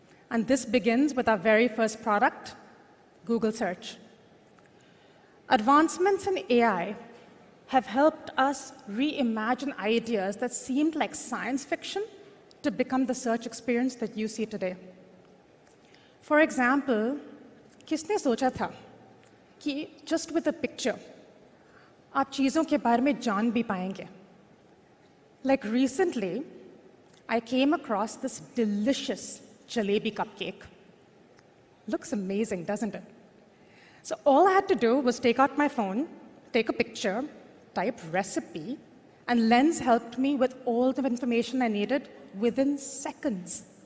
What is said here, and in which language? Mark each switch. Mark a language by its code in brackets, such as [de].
[en] And this begins with our very first product, Google Search. Advancements in AI have helped us reimagine ideas that seemed like science fiction to become the search experience that you see today. For example, [hi] किसने सोचा था कि [en] just with a picture, [hi] आप चीज़ों के बारे में जान भी पाएंगे? [en] Like recently, I came across this delicious jalebi cupcake. Looks amazing, doesn't it? So all I had to do was take out my phone, take a picture, type recipe, and Lens helped me with all the information I needed within seconds.